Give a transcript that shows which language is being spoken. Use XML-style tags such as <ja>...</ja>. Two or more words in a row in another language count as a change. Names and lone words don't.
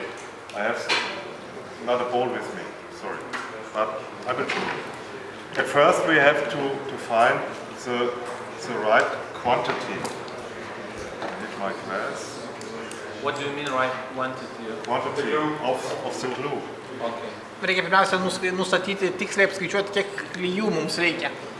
<en>I have not a ball with me, sorry. But I will show you. At first we have to find the right quantity. With my glass. What do you mean right quantity? Quantity of the glue. Okay.</en> <lt>Reikia pirmiausia nustatyti, tiksliai apskaičiuoti, kiek klijų mums reikia.</lt>